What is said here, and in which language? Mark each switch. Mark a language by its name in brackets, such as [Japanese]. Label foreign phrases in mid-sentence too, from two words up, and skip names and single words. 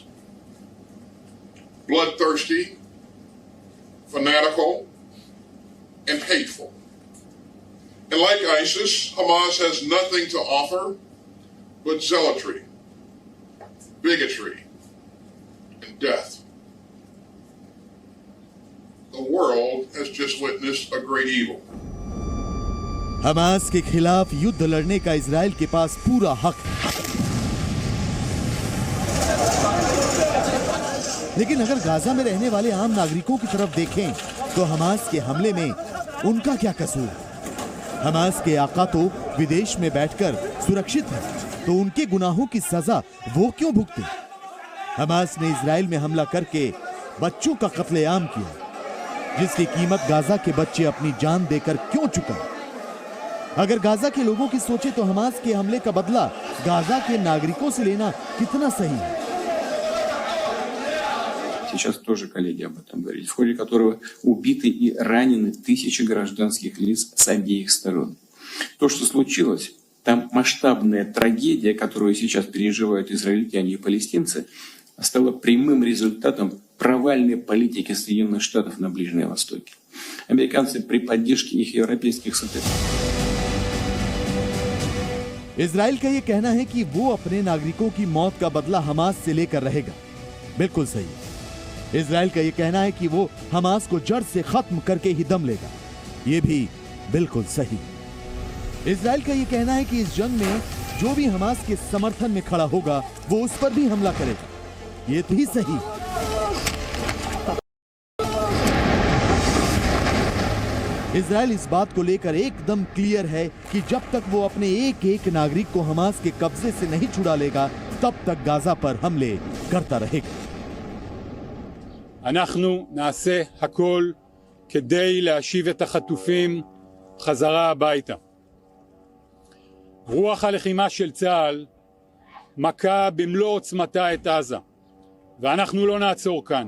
[English] Bloodthirsty, fanatical, and hateful. And like ISIS, Hamas has nothing to offer but zealotry, bigotry, and death. The world has just witnessed a great evil. [Hindi] हमास के खिलाफ युद्ध लड़ने का इजराइल के पास पूरा हक है। लेकिन अगर गाजा में रहने वाले आम नागरिकों की तरफ देखें तो हमास के हमले में उनका क्या कसूर है? हमास के आका तो विदेश में बैठकर सुरक्षित है, तो उनके गुनाहों की सजा वो क्यों भुगते? हमास ने इजराइल में हमला करके बच्चों का कत्लेआम किया, जिसकी कीमत गाजा के बच्चे अपनी जान देकर क्यों चुकाए? अगर गाजा के लोगों की सोचे तो हमास के हमले का बदला गाजा के नागरिकों से लेना कितना सही है? [Russian] Сейчас тоже коллеги об этом говорили, в ходе которого убиты и ранены тысячи гражданских лиц с обеих сторон. То, что случилось, там масштабная трагедия, которую сейчас переживают израильтяне и палестинцы, стала прямым результатом провальной политики Соединенных Штатов на Ближнем Востоке. Американцы при поддержке их европейских соседей. [Hindi] इजराइल का यह कहना है कि वो अपने नागरिकों की मौत का बदला हमास से लेकर रहेगा। बिल्कुल सही। इजराइल का यह कहना है कि वो हमास को जड़ से खत्म करके ही दम लेगा। यह भी बिल्कुल सही। इजराइल का यह कहना है कि इस जंग में जो भी हमास के समर्थन में खड़ा होगा, वो उस पर भी हमला करेगा। यह भी सही। इजराइल इस बात को लेकर एकदम क्लियर है कि जब तक वो अपने एक एक नागरिक को हमास के कब्जे से नहीं छुड़ा लेगा, तब तक गाजा पर हमले करता रहेगा। [Hebrew] אנחנו נעשה הכל כדי להשיב את החטופים חזרה הביתה. רוח הלחימה של צה"ל מכה במלוא עוצמתה את עזה, ואנחנו לא נעצור כאן.